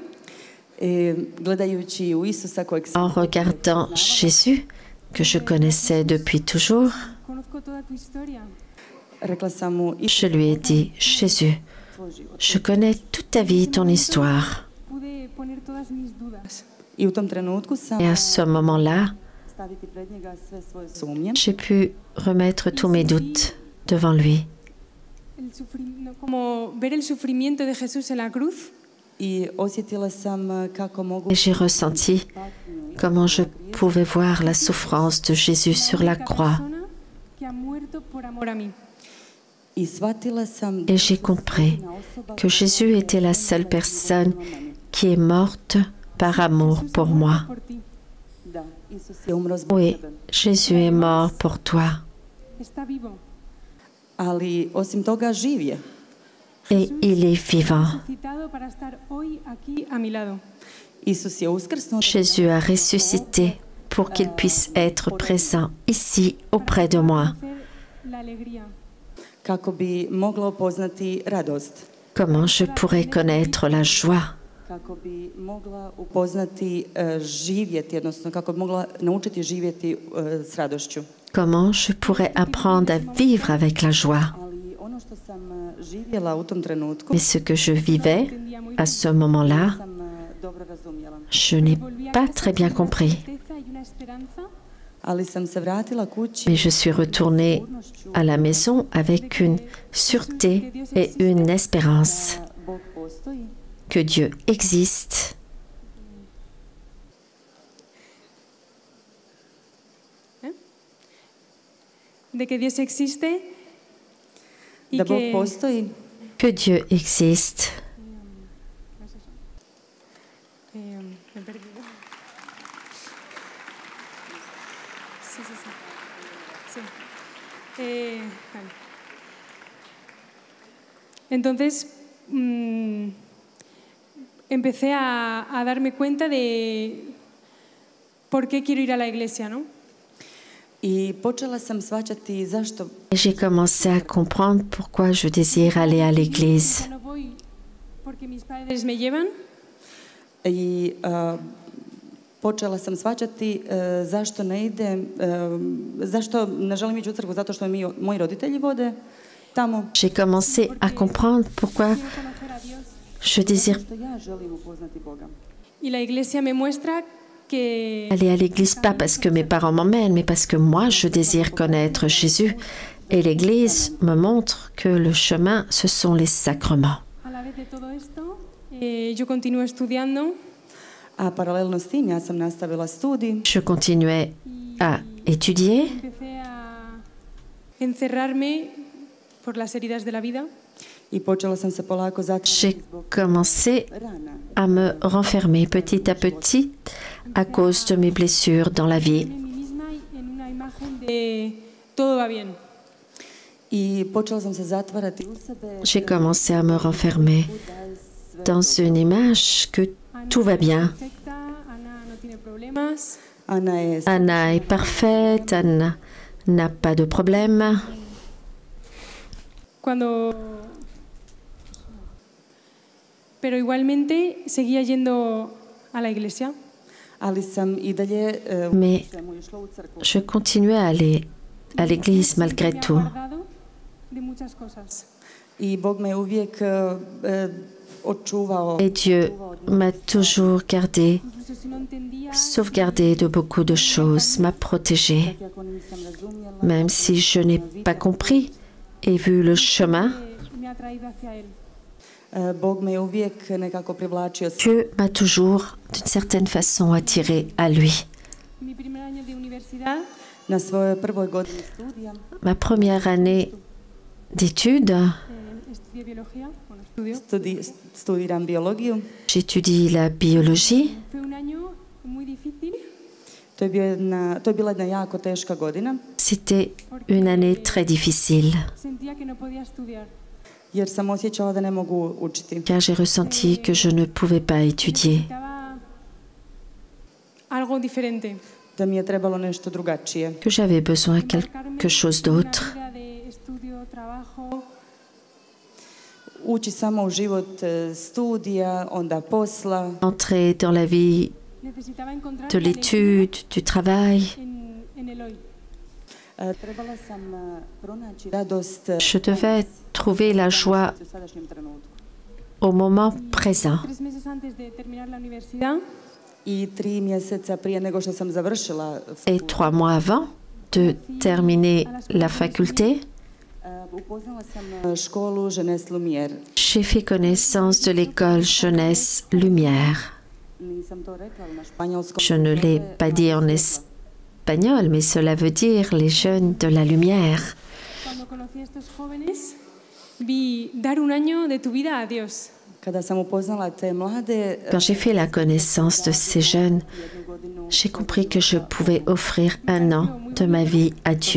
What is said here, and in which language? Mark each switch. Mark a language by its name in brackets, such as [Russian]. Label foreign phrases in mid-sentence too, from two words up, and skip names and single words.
[Croatian] gledajući u Isusa kojeg sam [French] en regardant Jésus, que je connaissais depuis toujours, [Spanish] conozco toda tu historia. [Croatian] rekla sam mu [French] je lui ai dit, Jésus, [Croatian] tvoj život. [French] je connais toute ta vie, ton histoire. [Spanish] Pude poner todas mis dudas. [Croatian] I u tom trenutku sam [French] Et à ce moment-là, [Croatian] staviti pred njega sve svoje sumnje [French] j'ai pu remettre tous mes doutes devant lui. [Spanish] Como ver el sufrimiento de Jesús en la cruz [Croatian] i osjetila sam kako mogu [French] Et j'ai ressenti comment je pouvais voir la souffrance de Jésus sur la croix. [Spanish] persona que ha muerto por amor a mí. [Croatian] i shvatila sam [French] Et j'ai compris que Jésus était la seule personne qui est morte par amour pour moi. [Spanish] Por ti. [Croatian] da Isus je umro zbog [French] Oui, [Croatian] tebe. [French] Jésus est mort pour toi. [Spanish] Está vivo. [Croatian] Ali osim toga živ je. [French] Et il est vivant. [Spanish] Resucitado para estar hoy aquí a mi lado. [Croatian] Isus je uskrsnuo [French] Jésus a ressuscité pour qu'il puisse être présent ici auprès de moi. [Spanish] Hacer la alegría. [Croatian] kako bi mogla upoznati radost, [French] Comment je pourrais connaître la joie? [Croatian] kako bi mogla upoznati živjeti, odnosno kako bi mogla naučiti živjeti s radošću. [French] Comment je pourrais apprendre à vivre avec la joie? [Croatian] Ali ono što sam živjela u tom trenutku [French] Mais ce que je vivais à ce moment-là, [Croatian] sam dobro razumjela. [French] je n'ai pas très bien compris. [Spanish] Certeza y una esperanza [Croatian] Ali sam se vratila kući [French] Mais je suis retournée à la maison avec une sûreté et une espérance [Croatian] da Bog postoji [French] que Dieu existe [Spanish] de que Dios existe y [Croatian] da Bog [French] que [Croatian] postoji [French] que Dieu existe. [Spanish] me he perdido. Sí, sí, sí. Sí. Vale. Entonces, empecé a darme cuenta de por qué quiero ir a la iglesia, ¿no? [Croatian] i počela sam shvaćati zašto [French] Et j'ai commencé à comprendre pourquoi je désire aller à l'église. [Spanish] Ya no voy porque mis padres me llevan, [Croatian] i počela sam shvaćati zašto ne idem, zašto ne želim ići u crkvu, zato što me moji roditelji vode tamo, [French] J'ai commencé à comprendre pourquoi [Spanish] quiero conocer a Dios. [French] je désire [Croatian] što ja želim upoznati Boga. [Spanish] Y la iglesia me muestra que [French] aller à l'église, pas parce que mes parents m'emmènent, mais parce que moi, je désire connaître Jésus. Et l'église me montre que le chemin, ce sont les sacrements. [Spanish] a la vez de todo esto, yo continúo estudiando [Croatian] A paralelno s tim ja sam nastavila studij [French] Je continuais à étudier [Spanish] empecé a encerrarme por las heridas de la vida. [Croatian] i počela sam se polako [French] j'ai [Croatian] zatvarati zbog [French] commencé [Croatian] rana. [French] à me renfermer petit à petit à cause de mes blessures dans la vie. [Spanish] En mí misma y en una imagen de todo va bien. [Croatian] I počela sam se zatvarati u sebe. [French] J'ai commencé à me renfermer dans une image que tout va bien. [Spanish] Perfecta, Ana no tiene problemas. [Croatian] Ana je [French] Anna est parfaite, Anna n'a pas de problème. [Spanish] Cuando pero igualmente seguía yendo a la iglesia. [Croatian] ali sam i dalje [French] Mais [Croatian] išla u crkvu. [French] je continuais à aller à l'église malgré tout. [Croatian] I Bog me uvijek očuvao. [French] Et Dieu m'a toujours gardé, sauvegardé de beaucoup de choses, m'a protégé. Même si je n'ai pas compris et vu le chemin, [Croatian] Bog me uvijek nekako privlačio. [French] Dieu m'a toujours, d'une certaine façon, attiré à lui. [Croatian] Na svojoj prvoj godini studija [French] Ma première année d'études, [Croatian] studiram biologiju. [French] j'étudie la biologie. [Croatian] To je bila jedna jako teška godina, [French] C'était une année très difficile, [Croatian] jer sam osjećala da ne mogu učiti. [French] car j'ai ressenti que je ne pouvais pas étudier, [Spanish] algo diferente. [Croatian] Da mi je trebalo nešto drugačije. [French] que j'avais besoin de quelque chose d'autre. [Croatian] Ući samo u život studija, onda posla. [French] Entrer dans la vie de l'étude, du travail. [Croatian] Trebala sam pronaći radost [French] Je devais trouver la joie au moment présent. [Spanish] 3 meses antes de terminar la universidad, [Croatian] i 3 mjeseca prije nego što sam završila [French] Et 3 mois avant de terminer la faculté, [Croatian] upoznala sam školu Jeunesse Lumière. [French] j'ai fait connaissance de l'école Jeunesse Lumière. [Croatian] Nisam to rekla na španjolskom. [French] Je ne l'ai pas dit en espagnol, mais cela veut dire les jeunes de la lumière. [Spanish] cuando conocí a estos jóvenes, vi dar un año de tu vida a Dios. [Croatian] Kada sam upoznala te mlade, [French] Quand j'ai fait la connaissance de ces jeunes, j'ai compris que je pouvais offrir un an de ma vie à Dieu.